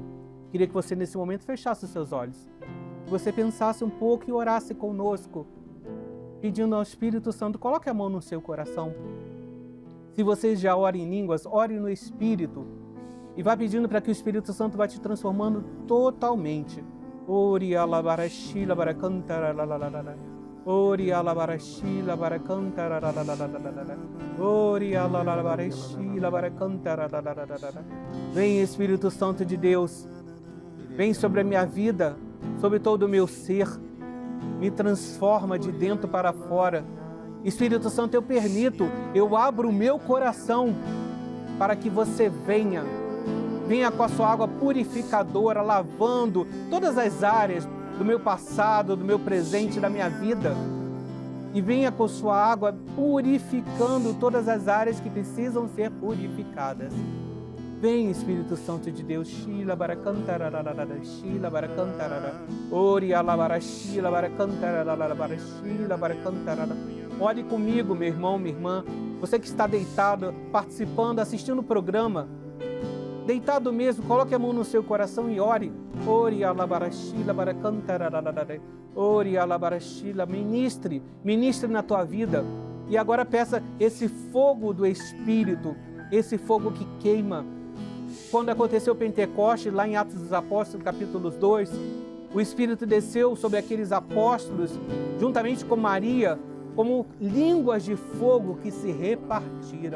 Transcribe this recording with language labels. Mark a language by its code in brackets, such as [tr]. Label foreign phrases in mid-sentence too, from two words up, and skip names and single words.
[pt] Queria que você, nesse momento, fechasse os seus olhos. Que você pensasse um pouco e orasse conosco, pedindo ao Espírito Santo, coloque a mão no seu coração. Se você já ora em línguas, ore no Espírito e vá pedindo para que o Espírito Santo vá te transformando totalmente. Ori alabarashi labaracantara lalalala. Ori alabarashi labaracantara lalalala. Ori alabarashi labaracantara lalalala. Vem, Espírito Santo de Deus, vem sobre a minha vida, sobre todo o meu ser. me transforma de dentro para fora. Espírito Santo, eu permito, eu abro o meu coração para que você venha com a sua água purificadora, lavando todas as áreas do meu passado, do meu presente, da minha vida. E venha com sua água purificando todas as áreas que precisam ser purificadas. Vem, Espírito Santo de Deus. Shila baracantararara, shila baracantarara. Ori alabara, shila baracantararara, shila baracantarara. Ore comigo, meu irmão, minha irmã. Você que está deitado, participando, assistindo o programa. Deitado mesmo, coloque a mão no seu coração e ore. Ori alabara, shila baracantararara. Ori alabara, shila. Ministre na tua vida. E agora peça esse fogo do Espírito, esse fogo que queima. Quando aconteceu o Pentecostes, lá em Atos dos Apóstolos, capítulo 2, o Espírito desceu sobre aqueles apóstolos, juntamente com Maria, como línguas de fogo que se repartiram.